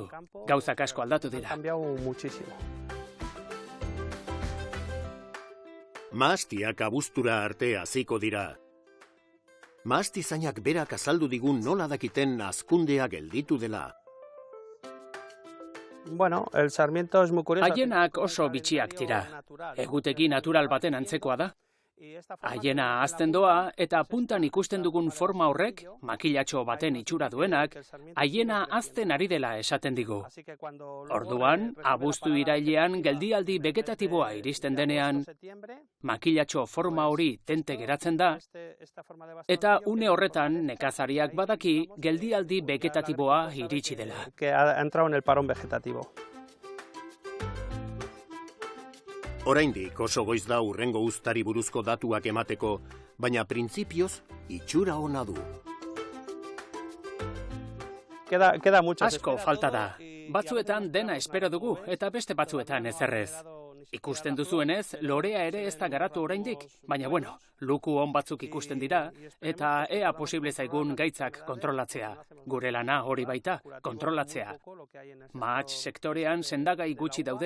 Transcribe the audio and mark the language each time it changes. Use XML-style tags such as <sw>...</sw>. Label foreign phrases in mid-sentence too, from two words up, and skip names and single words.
<eu>Gauzak asko aldatu dira. Mahastiak abuztura arte haziko dira. Mahastizainak berak azaldu digun nola dakiten hazkundea gelditu dela.</eu> <es>Bueno, el sarmiento es muy curioso.</es> <eu>Haienak oso bitxiak dira. Egutegi natural baten antzekoa da. Haiena hazten doa eta puntan ikusten dugun forma horrek, makilatxo baten itxura duenak, haiena hazten ari dela esaten digu. Orduan, abuztu irailean geldialdi vegetatiboa iristen denean, makilatxo forma hori tente geratzen da, eta une horretan nekazariak badaki geldialdi vegetatiboa iritsi dela.</eu> <es>Que ha entrado en el parón vegetativo.</es> <eu>Oraindik oso goiz da hurrengo uztari buruzko datuak emateko, baina printzipioz itxura ona du.</eu> <es>Queda mucho.</es> <eu>Asko falta da. Batzuetan dena espero dugu eta beste batzuetan ezerrez. Ikusten duzuenez, lorea ere ez da garatu oraindik, baina bueno, luku on batzuk ikusten dira eta ea posible zaigun gaitzak kontrolatzea. Gure lana hori baita, kontrolatzea. Mahats sektorean sendagai gutxi daude.</eu>